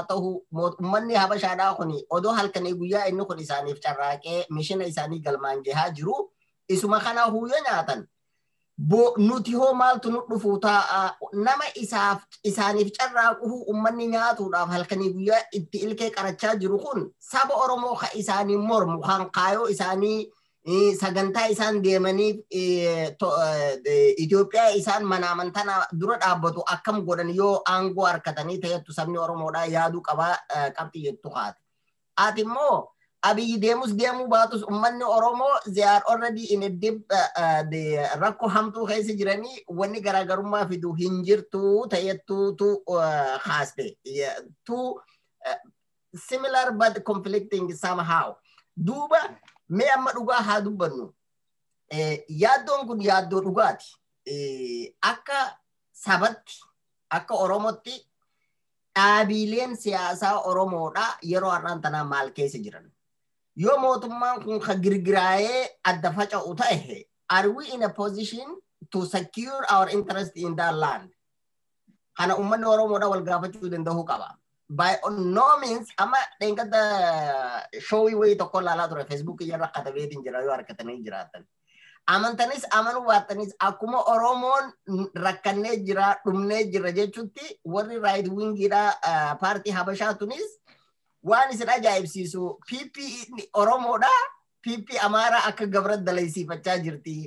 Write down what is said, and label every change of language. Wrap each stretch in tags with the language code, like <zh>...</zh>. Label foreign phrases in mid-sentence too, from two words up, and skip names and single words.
<om>ta'u uummanni Habashaadhaa kun odoo halkanii guyyaa inni kun isaaniif carraaqee mishina isaanii galmaan gahaa jiru isuma kana huuyyo nyaatan nuti hoo maaltu nu dhufu ta'a nama isaaniif carraaquu uummanni nyaatuudhaaf halkanii guyyaa itti ilkee qarachaa jiru kun saba Oromoo ka isaanii mormu kan kaayoo isaanii sagantaa isaan deemanii Itoophiyaa isaan mana amantaa dura dhaabbatu akkam godhan yoo aangoo harkatanii ta'ettu sabni Oromoodhaa yaaduu qabaa qabxii jettu haati. Ati immoo Abiyyi deemuu baatus uummanni Oromoo</om> <en>they are already in a deep</en> <om>rakkoo hamtuu keessa jiranii wanni garaagarummaa fidu hin jirtu ta'ettuutu haaste.</om> <en>Two similar but conflicting somehow.</en> <om>Duuba mee amma dhugaa haa dubbannu. Yaaddoon kun yaaddoo dhugaati. Akka sabatti akka Oromootti dhaabileen siyaasaa Oromoodhaa yeroo har'aan tanaa maal keessa jiran. Yoo mootummaan kun ka girgiraayee adda faca'u ta'e,</om> <en>are we in a position to secure our interest in that land?</en> <om>Kana uummanni Oromoodhaa wal gaafachuu danda'uu qaba.</om> <en>By no means,</en> <om>amma dheengadda showii wayii tokko ilaalaa ture Facebook irra katabeetiin jira yoo harkatanii jiraatan. Amantanis amanuu baattanis akkuma Oromoon rakkannee jira dhumnee jira jechuutti warri</om> <en>right wingiidhaa</en> <om>paartii Habashaa tunis waan isin ajaa'ibsiisu PP Oromoodha PP Amaaraa akka gabra dalaysiifachaa jirti.</om>